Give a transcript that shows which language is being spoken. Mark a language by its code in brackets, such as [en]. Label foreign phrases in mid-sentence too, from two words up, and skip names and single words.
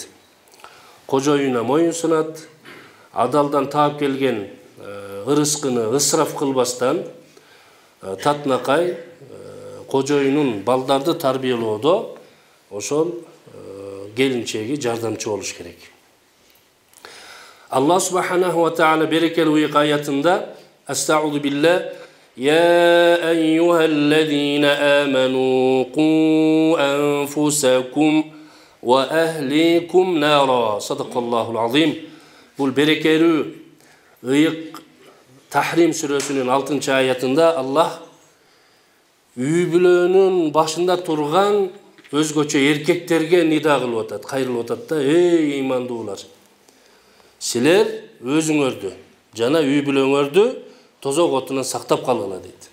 [ky] Кожоюна моюн сунат, адалдан таап келген ырыскыны ысраф кылбастан, татынакай кожоюнун балдарды тарбиялоодо ошол келинчеги жардамчы болуш керек. [ar] الله سبحانه وتعالى [ky] берекелүү ыйык аятында [ar] أستعيذ بالله يا أيها الذين آمنوا قوا أنفسكم وأهليكم نارا. صدق الله العظيم. [ky] Бул берекелүү ыйык Тахрим сүрөсүнүн 6 аятында Аллах үй бүлөнүн башында турган өзгөчө эркектерге нида кылып атат, кайрылып атат да: "Эй ыймандуулар, силер өзүңөрдү жана үй бүлөңөрдү тозок отунан сактап калгыла" дейт.